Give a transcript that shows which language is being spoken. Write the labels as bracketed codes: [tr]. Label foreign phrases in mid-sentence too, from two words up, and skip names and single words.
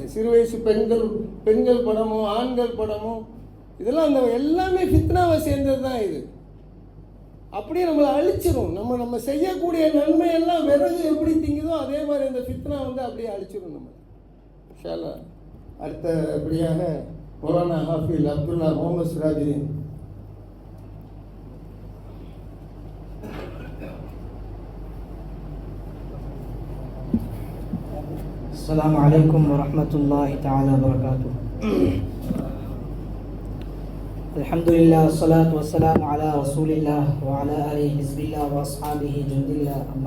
[ta] சிறு வயசு பெண்கள் படமோ ஆண்கள் படமோ இதெல்லாம் எல்லாமே ஃபித்னாவை சேர்ந்தது தான். இது அப்படியே நம்மளை அழிச்சிடும். நம்ம செய்யக்கூடிய நன்மையெல்லாம் விறகு எப்படி திங்குதோ அதே மாதிரி இந்த ஃபித்னா அப்படியே அழிச்சிடும் நம்ம. [ar] إن شاء الله [ta] அடுத்தபடியாக மௌலானா ஹாஃபில் அப்துல்லா முகமது சிராஜுதீன். [ar] السلام عليكم ورحمة الله تعالى وبركاته. الحمد لله والصلاة والسلام على رسول الله وعلى آله حزب الله وأصحابه جند الله، أما